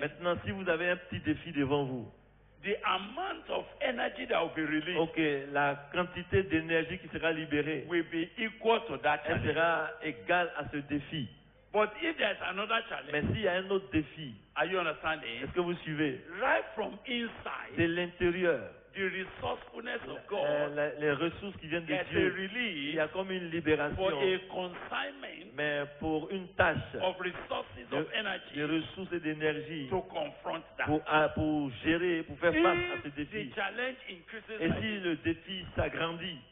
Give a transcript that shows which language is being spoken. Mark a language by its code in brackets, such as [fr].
[fr] Maintenant, si vous avez un petit défi devant vous, [en] the amount of energy that will be released [fr] ok, la quantité d'énergie qui sera libérée, [en] will be equal to that [fr] elle [en] challenge. [fr] sera égale à ce défi. [en] But if there's another [fr] Mais [en] challenge, [fr] s'il y a un autre défi, [en] are you understanding? [fr] est-ce que vous suivez? [en] Right from inside, [fr] De l'intérieur, [en] the resourcefulness of God, [fr] les ressources qui viennent de [en] there's a [fr] Dieu, il [en] release [fr] y a comme une [en] for [fr] libération, [en] a consignment [fr] mais pour une tâche [en] of resources of [fr] de [en] energy [fr] ressources et d'énergie [en] to confront that. [fr] pour gérer, pour faire face à ce [en] If [fr] défi. [en] the challenge increases [fr] Et [en] like [fr] si [en] this, [fr] le défi s'agrandit